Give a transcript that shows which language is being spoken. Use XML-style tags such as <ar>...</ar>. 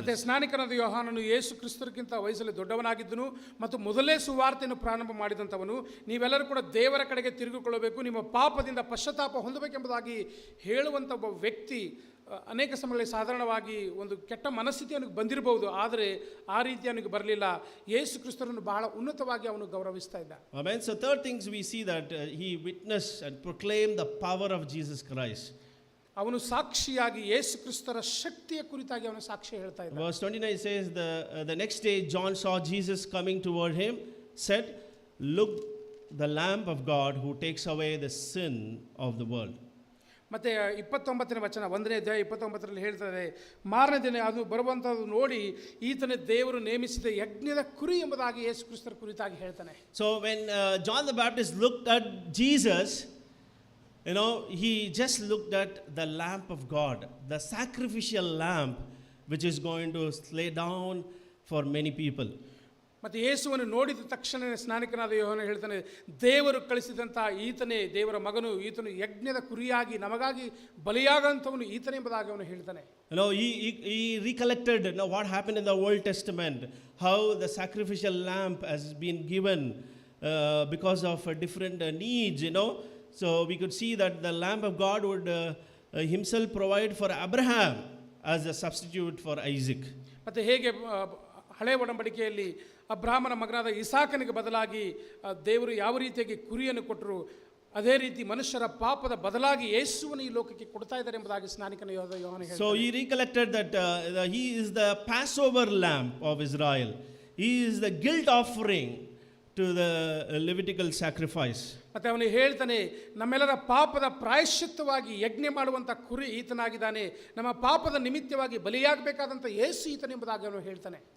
<kn>ಮತ್ತೆ ಸ್ನಾನಿಕನಾದ ಯೋಹಾನನು ಯೇಸು ಕ್ರಿಸ್ತರಿಗಿಂತ ವಯಸ್ಸಲ್ಲಿ ದೊಡ್ಡವನಾಗಿದ್ದನು ಮತ್ತು ಮೊದಲೇ ಸುವಾರ್ತೆಯನ್ನು ಪ್ರಾರಂಭ ಮಾಡಿದಂಥವನು. ನೀವೆಲ್ಲರೂ ಕೂಡ ದೇವರ ಕಡೆಗೆ ತಿರುಗಿಕೊಳ್ಳಬೇಕು, ನಿಮ್ಮ ಪಾಪದಿಂದ ಪಶ್ಚಾತ್ತಾಪ ಹೊಂದಬೇಕೆಂಬುದಾಗಿ ಹೇಳುವಂಥ ಒಬ್ಬ ವ್ಯಕ್ತಿ ಅನೇಕ ಸಮಯಗಳಲ್ಲಿ ಸಾಧಾರಣವಾಗಿ ಒಂದು ಕೆಟ್ಟ ಮನಸ್ಥಿತಿ ಅವನಿಗೆ ಬಂದಿರಬಹುದು, ಆದರೆ ಆ ರೀತಿ ಅವನಿಗೆ ಬರಲಿಲ್ಲ. ಯೇಸು ಕ್ರಿಸ್ತರನ್ನು ಬಹಳ ಉನ್ನತವಾಗಿ ಅವನು ಗೌರವಿಸ್ತಾ ಇದ್ದ.</kn> <en>Amen. So third things we see that he witnessed and proclaimed the power of Jesus Christ.</en> <kn>ಅವನು ಸಾಕ್ಷಿಯಾಗಿ ಯೇಸು ಕ್ರಿಸ್ತರ ಶಕ್ತಿಯ ಕುರಿತಾಗಿ ಅವನು ಸಾಕ್ಷಿ ಹೇಳ್ತಾ ಇದ್ದ.</kn> <en>Verse 29 says, the next day John saw Jesus coming toward him, said, look, the Lamb of God who takes away the sin of the world.</en> <kn>ಮತ್ತು 29ನೇ ವಚನ 1ನೇ ಅಧ್ಯಾಯ 29ರಲ್ಲಿ ಹೇಳ್ತಾರೆ, ಮಾರನೇ ದಿನ ಅದು ಬರುವಂಥದ್ದು ನೋಡಿ ಈತನೇ ದೇವರು ನೇಮಿಸಿದ ಯಜ್ಞದ ಕುರಿ ಎಂಬುದಾಗಿ ಯೇಸು ಕ್ರಿಸ್ತರ ಕುರಿತಾಗಿ ಹೇಳ್ತಾನೆ.</kn> <en>So when John the Baptist looked at Jesus, he just looked at the lamp of God, the sacrificial lamp which is going to lay down for many people.</en> <kn>ಮತ್ತು ಯೇಸುವನ್ನು ನೋಡಿದ ತಕ್ಷಣ ಸ್ನಾನಿಕನಾದ ಯೋಹಾನ ಹೇಳ್ತಾನೆ, ದೇವರು ಕಳಿಸಿದಂಥ ಈತನೇ ದೇವರ ಮಗನು, ಈತನು ಯಜ್ಞದ ಕುರಿಯಾಗಿ ನಮಗಾಗಿ ಬಲಿಯಾಗಂಥವನು ಈತನೇ ಎಂಬುದಾಗಿ ಅವನು ಹೇಳ್ತಾನೆ.</kn> <en>He recollected what happened in the Old Testament, how the sacrificial lamp has been given because of different needs, So we could see that the Lamb of God would himself provide for Abraham as a substitute for Isaac.</en> <kn>ಮತ್ತು ಹೇಗೆ ಹಳೆ ಒಡಂಬಡಿಕೆಯಲ್ಲಿ ಅಬ್ರಹಾಮನ ಮಗನಾದ ಇಸಾಕನಿಗೆ ಬದಲಾಗಿ ದೇವರು ಯಾವ ರೀತಿಯಾಗಿ ಕುರಿಯನ್ನು ಕೊಟ್ಟರು, ಅದೇ ರೀತಿ ಮನುಷ್ಯರ ಪಾಪದ ಬದಲಾಗಿ ಯೇಸುವನ್ನು ಈ ಲೋಕಕ್ಕೆ ಕೊಡ್ತಾ ಇದ್ದಾರೆ ಎಂಬುದಾಗಿ ಸ್ನಾನಿಕನ ಯೋಹಾನ ಹೇಳ್ತಾನೆ.</kn> <en>So he recollected that he is the Passover lamb of Israel. He is the guilt offering to the Levitical sacrifice.</en> <kn>ಮತ್ತೆ ಅವನು ಹೇಳ್ತಾನೆ, ನಮ್ಮೆಲ್ಲರ ಪಾಪದ ಪ್ರಾಯಶ್ಚಿತ್ತವಾಗಿ ಯಜ್ಞ ಮಾಡುವಂಥ ಕುರಿ ಈತನಾಗಿದ್ದಾನೆ, ನಮ್ಮ ಪಾಪದ ನಿಮಿತ್ತವಾಗಿ ಬಲಿಯಾಗಬೇಕಾದಂಥ ಯೇಸು ಈತನೆಂಬುದಾಗಿ ಅವನು ಹೇಳ್ತಾನೆ.</kn>